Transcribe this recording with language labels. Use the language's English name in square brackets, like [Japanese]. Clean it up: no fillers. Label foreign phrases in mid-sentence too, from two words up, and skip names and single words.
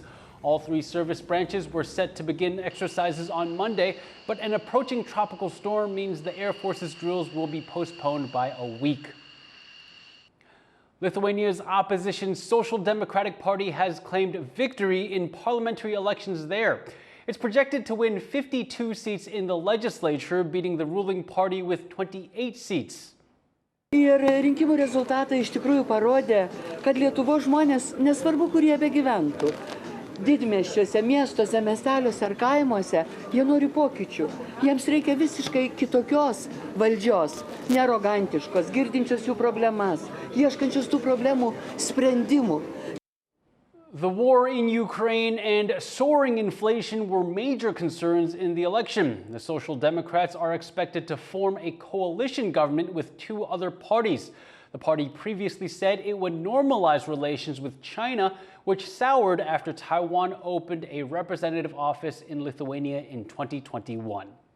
[English] All three service branches were set to begin exercises on Monday, but an approaching tropical storm means the Air Force's drills will be postponed by a week. Lithuania's opposition Social Democratic Party has claimed victory in parliamentary elections there. It's projected to win 52 seats in the legislature, beating the ruling party with 28 seats. [Lithuanian] Ir rinkimų rezultatai iš tikrųjų parodė, kad Lietuvos žmonės, nesvarbu, kur jie begyventų, didmiesčiuose, miestuose, miesteliuose ar kaimuose, jie nori pokyčių. Jiems reikia visiškai kitokios valdžios, nearogantiškos, girdinčios jų problemas, ieškančios tų problemų sprendimų. [English] The war in Ukraine and soaring inflation were major concerns in the election. The Social Democrats are expected to form a coalition government with two other parties. The party previously said it would normalize relations with China, which soured after Taiwan opened a representative office in Lithuania in 2021.